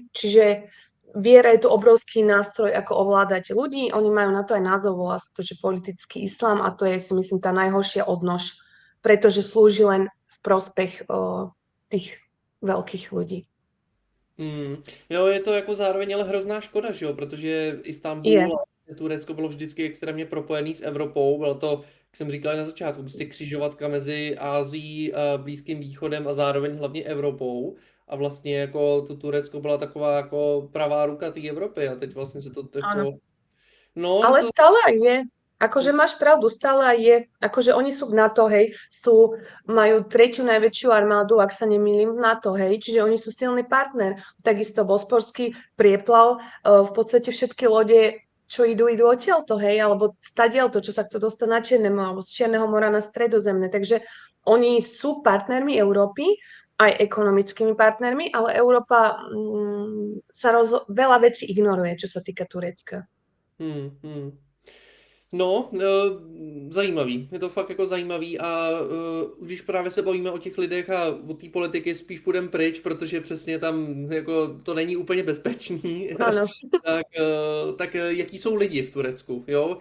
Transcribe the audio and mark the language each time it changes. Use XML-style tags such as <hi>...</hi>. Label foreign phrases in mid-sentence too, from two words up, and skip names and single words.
<sk>Čiže viera je tu obrovský nástroj, ako ovládať ľudí. Oni majú na to aj názov, volá sa to, že politický islám a to je, si myslím, tá najhoršia odnož, pretože slúži len v prospech tých veľkých ľudí.</sk> <cs>Jo, je to jako zároveň ale hrozná škoda, že jo, protože Je, Istanbul a Turecko bylo vždycky extrémně propojený s Evropou, bylo to, jak jsem říkal na začátku, prostě křižovatka mezi Ázií, Blízkým východem a zároveň hlavně Evropou. A vlastně jako to Turecko byla taková jako pravá ruka té Evropy a teď vlastně se to</cs> <sk>áno.</sk> <cs>jako, no je</cs> <sk>Ale to, stále aj je. Akože máš pravdu, stále aj je. Akože oni sú v NATO, hej, majú tretiu najväčšiu armádu, ak sa nemýlim, v NATO, hej, čiže oni sú silný partner. Takisto Bosporský prieplav, v podstate všetky lode, čo idú odtiaľto, hej, alebo stadiaľto, čo sa chcú dostať na Čierne more, alebo z Čierneho mora na Stredozemné. Takže oni sú partnermi Európy, aj ekonomickými partnermi, ale Európa veľa vecí ignoruje, čo sa týka Turecka. hmm,</sk> <cs>hmm. No, zajímavý. Je to fakt jako zajímavý a když právě se bavíme o těch lidech a o té politiky spíš půjdem pryč, protože přesně tam jako to není úplně bezpečný,</cs> <sk>Áno.</sk> <cs>tak jaký jsou lidi v Turecku, jo?</cs>